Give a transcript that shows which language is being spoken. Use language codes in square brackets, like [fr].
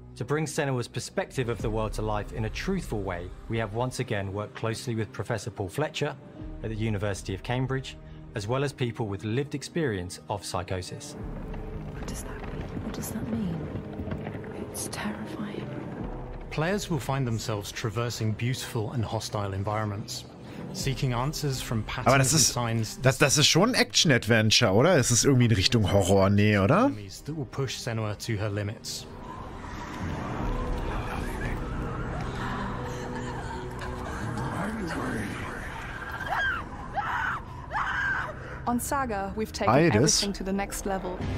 [en] To bring Senua's perspective of the world to life in a truthful way, we have once again worked closely with Professor Paul Fletcher at the University of Cambridge, as well as people with lived experience of psychosis. What does that mean? What does that mean? It's terrifying. Players will find themselves traversing beautiful and hostile environments, seeking answers from patterns and signs. [de] Das ist schon ein Action-Adventure, oder? Es ist irgendwie in Richtung Horror, nee, oder? [en] That will push Senua to her limits. On Saga, we've taken everything to the next level.